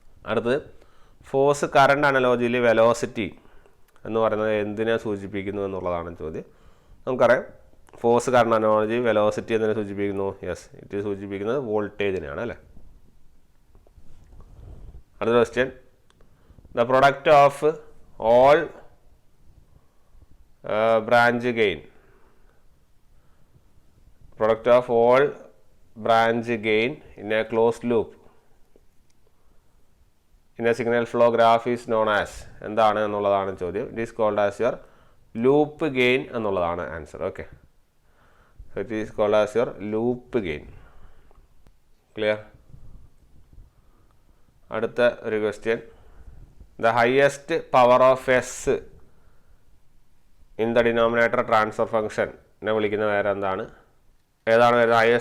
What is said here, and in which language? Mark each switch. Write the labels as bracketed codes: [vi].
[ml] അടുത്തത്, force current അനലോജിയിൽ velocity എന്ന് പറയുന്നത് എന്തിനെ സൂചിപ്പിക്കുന്നു എന്നുള്ളതാണ് ചോദ്യം. നമുക്കറിയാം ഫോഴ്സ് കറണ്ട് അനലോജി വെലോസിറ്റി എന്തിനെ സൂചിപ്പിക്കുന്നു, [en] yes it [ml] സൂചിപ്പിക്കുന്നത് വോൾട്ടേജിനെയാണ് അല്ലേ. അടുത്ത question, [en] the product of all branch gain, product of all branch gain in a closed loop in a signal flow graph is known as [ml] എന്താണ് എന്നുള്ളതാണ് ചോദ്യം. [en] It is called as your [ml] loop gain എന്നുള്ളതാണ് answer. [en] Okay, so it is called as your loop gain. Clear? [ml] അടുത്ത ഒരു question, [en] the highest power of S in the denominator [ml] transfer ഫംഗ്ഷനെ വിളിക്കുന്ന പേര് എന്താണ്? ഏതാണ് വരുന്നത്?